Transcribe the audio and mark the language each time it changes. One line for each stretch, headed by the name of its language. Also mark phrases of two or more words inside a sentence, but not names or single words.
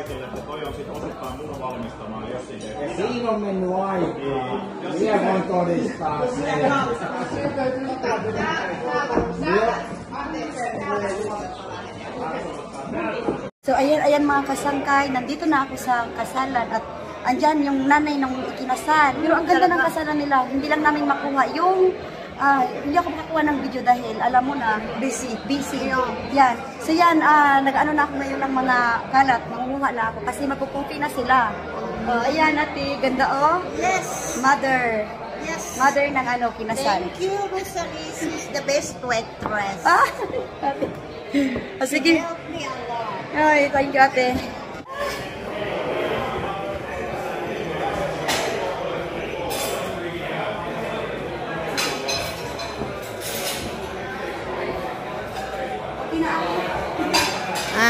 Finnish: Siinä on mennyt aikaa. Vielä voin todistaa sen.
Filipino: So, ayan mga kasangkay, nandito na ako sa kasalan at andyan yung nanay ng ikinasal. Pero ang ganda ng kasalan nila, hindi lang namin makuha yung hindi ako makakuha ng video dahil alam mo na, busy. Yan. So yan, nag-ano na ako ngayon ng mga kalat, mangunguha na ako kasi magpupupi na sila. Ayan ate, ganda Yes. Mother.
English: Yes.
Filipino: Mother ng kinasal.
English: Thank you, Miss Alice. She's the best waitress.
Filipino: Sige.
English: Help me a lot.
Filipino: Ay,
English: thank you
Filipino: ate. Ha?